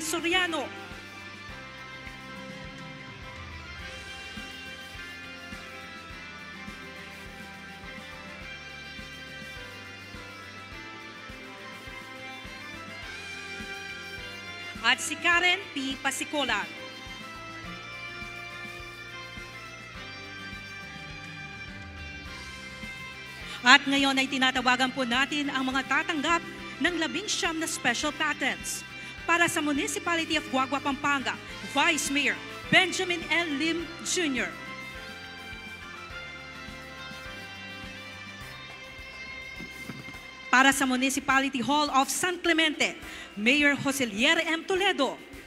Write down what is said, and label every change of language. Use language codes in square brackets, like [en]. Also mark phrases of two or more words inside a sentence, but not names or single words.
[tl] Soriano, at si Karen P. Pasicolan. At ngayon ay tinatawagan po natin ang mga tatanggap ng 19 na special patents. Para sa Municipality of Guagua, Pampanga, Vice Mayor Benjamin L. Lim Jr. Para sa Municipality Hall of San Clemente, Mayor Joselier M. Toledo.